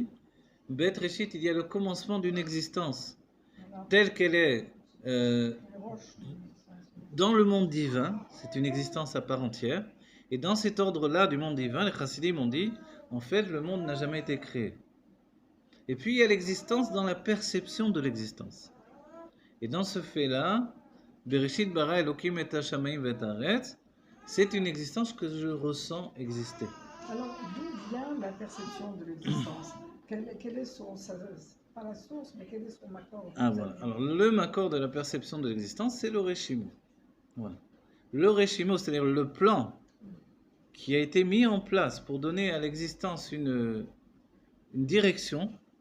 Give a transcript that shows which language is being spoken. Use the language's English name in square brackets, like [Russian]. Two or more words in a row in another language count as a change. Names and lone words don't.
[French] Bet Reshit, il y a le commencement d'une existence telle qu'elle est... dans le monde divin, c'est une existence à part entière. Et dans cet ordre-là du monde divin, les chassidim ont dit, en fait, le monde n'a jamais été créé. Et puis, il y a l'existence dans la perception de l'existence. Et dans ce fait-là, [Hebrew] בראשית ברא אלוקים את השמים ואת הארץ, [French] c'est une existence que je ressens exister. Alors, d'où vient la perception de l'existence? Quel est son, pas la source, mais quel est son makor? Ah voilà. Alors, le makor de la perception de l'existence, c'est le Reshimo. Voilà. Le Reshimo, c'est-à-dire le plan qui a été mis en place pour donner à l'existence une direction.